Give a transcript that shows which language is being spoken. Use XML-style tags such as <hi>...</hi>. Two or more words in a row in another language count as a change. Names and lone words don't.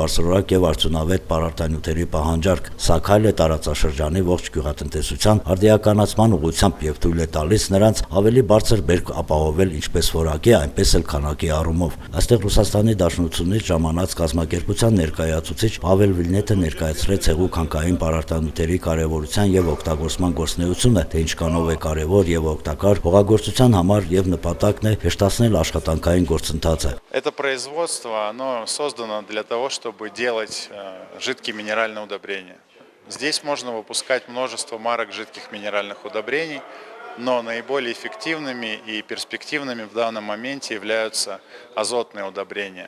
<hy>բարձրորակ եւ արդյունավետ պարարտանյութերի պահանջարկ, սա քայլ է տարածաշրջանի ողջ գյուղատնտեսության արդիականացման ուղղությամբ եւ թույլ է տալիս նրանց ավելի բարձր բերք ապահովել ինչպես որակի, այնպես էլ քանակի առումով։ Այստեղ Ռուսաստանի Դաշնությունից ժամանած կազմակերպության ներկայացուցիչ Պավել Վիլնետը ներկայացրեց հեղուկ-հանքային պարարտանյութերի կարևորության եւ օգտագործման գործունեությունը, թե ինչքանով է կարևոր եւ օգտակար հողագործության համար եւ նպատակն է հեշտացնել աշխատանքային գործընթացը։</hy> <ru>Это производство, оно создано для того, чтобы делать жидкие минеральные удобрения. Здесь можно выпускать множество марок жидких минеральных удобрений, но наиболее эффективными и перспективными в данном моменте являются азотные удобрения.</ru>